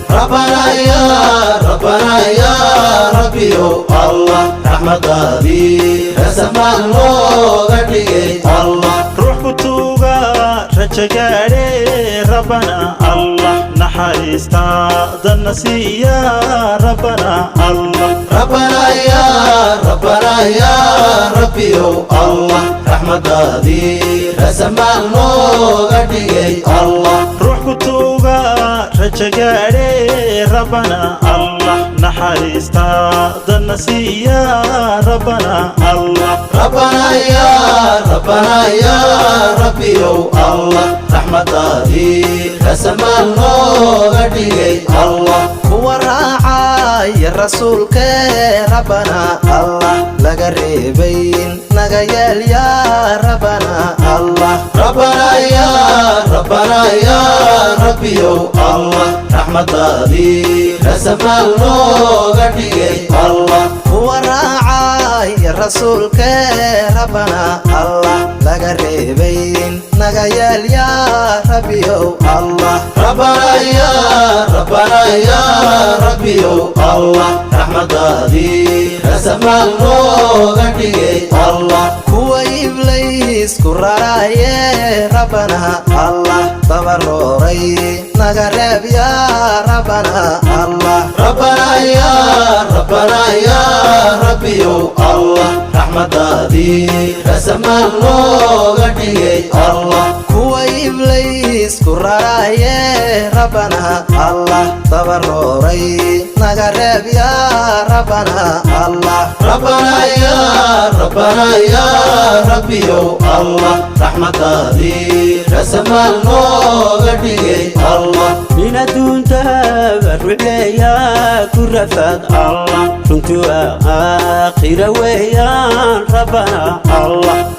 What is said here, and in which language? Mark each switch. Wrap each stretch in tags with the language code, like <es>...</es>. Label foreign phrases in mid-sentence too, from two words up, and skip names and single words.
<ar>Rabbana ya, Rabbana ya Rabbi, ya Allah,</ar> <so>raxmadaadii rasamaan nooga dhigay Allah. Ruux ku tuuga rajo gaadhe</so> <ar>Rabbana Allah,</ar> <so>naxariista danna siiya</so> <ar>Rabbana Allah. Rabbana ya, Rabbana ya Rabbi, ya Allah,</ar> <so>raxmadaadii rasamaan nooga dhigay Allah. Ruux ku tuuga rajo gaadhe</so> <ar>Rabbana Allah,</ar> <so>naxariista danna siiya</so> <ar>Rabbana Allah. Rabbana ya, Rabbana ya Rabbi, ya Allah,</ar> <so>raxmadaadii rasamaan nooga dhigay Allah. Kuwa raacaya rasuulke</so> <ar>Rabbana Allah,</ar> <so>laga reebay naga yeel</so> <ar>ya Rabbana Allah. Rabbana ya, Rabbana ya Rabbi, ya Allah,</ar> <so>raxmadaadii rasamaan nooga dhigay Allah. Kuwa raacaya rasuulke</so> <ar>Rabbana Allah,</ar> <so>laga reebay naga yeel</so> <ar>ya Rabbi, ya Allah. Rabbana ya, Rabbana ya Rabbi, ya Allah,</ar> <so>raxmadaadii rasamaan nooga dhigay Allah. Kuwa Ibliis ku raraye</so> <ar>Rabbana Allah,</ar> <so>dabarooray naga reeb</so> <ar>ya Rabbana Allah. Rabbana ya, Rabbana ya Rabbi, ya Allah,</ar> <so>raxmadaadii rasamaan nooga dhigay Allah. Kuwa Ibliis ku raraye</so> <ar>Rabbana Allah,</ar> <so>dabarooray naga reeb</so> <ar>ya Rabbana Allah. Rabbana ya, Rabbana ya Rabbi, ya Allah,</ar> <so>raxmadaadii rasamaan nooga dhigay Allah. Min adduunta barruceeya ku rafaad Allah, runtii waa aakhira weeyaan</so> <ar>Rabbana Allah.</ar>